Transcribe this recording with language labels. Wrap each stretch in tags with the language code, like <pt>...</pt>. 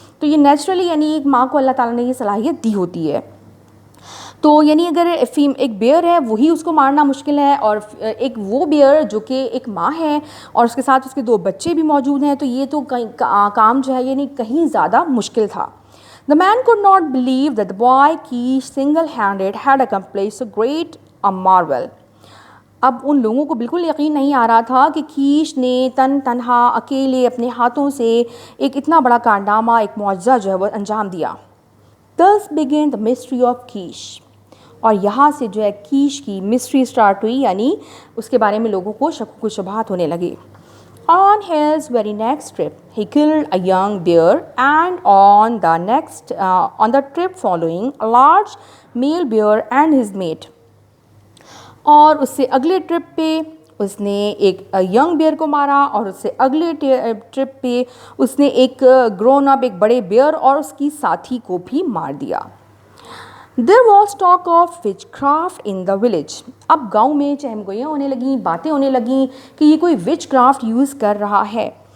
<ur>تو یہ نیچرلی یعنی ایک ماں کو اللہ تعالیٰ نے یہ صلاحیت دی ہوتی ہے. تو یعنی اگر ایک بیئر ہے وہی اس کو مارنا مشکل ہے، اور ایک وہ بیئر جو کہ ایک ماں ہے اور اس کے ساتھ اس کے 2 بچے بھی موجود ہیں، تو یہ تو کام جو ہے یعنی کہیں زیادہ مشکل تھا.</ur> <en>The man could not believe that the boy Kish single-handed had accomplished so great a marvel.</en> <ur>اب ان لوگوں کو بالکل یقین نہیں آ رہا تھا کہ کیش نے تنہا اکیلے اپنے ہاتھوں سے ایک اتنا بڑا کارنامہ، ایک معجزہ جو ہے وہ انجام دیا.</ur> <en>Thus began the mystery of Kish.</en> <ur>اور یہاں سے جو ہے کیش کی مسٹری سٹارٹ ہوئی، یعنی اس کے بارے میں لوگوں کو شک و شبہات ہونے لگے.</ur> <en>On his very next trip, he killed a young bear, and on the trip following, a large male bear and his mate.</en> <ur>اور اس سے اگلے ٹرپ پہ اس نے ایک ینگ بیئر کو مارا، اور اس سے اگلے ٹرپ پہ اس نے ایک گرون اپ ایک بڑے بیئر اور اس کی ساتھی کو بھی مار دیا.</ur> <en>There was talk of witchcraft in the village.</en> <ur>اب گاؤں میں چہمگوئیاں ہونے لگیں، باتیں ہونے لگیں کہ یہ کوئی وچ کرافٹ یوز کر رہا ہے.</ur>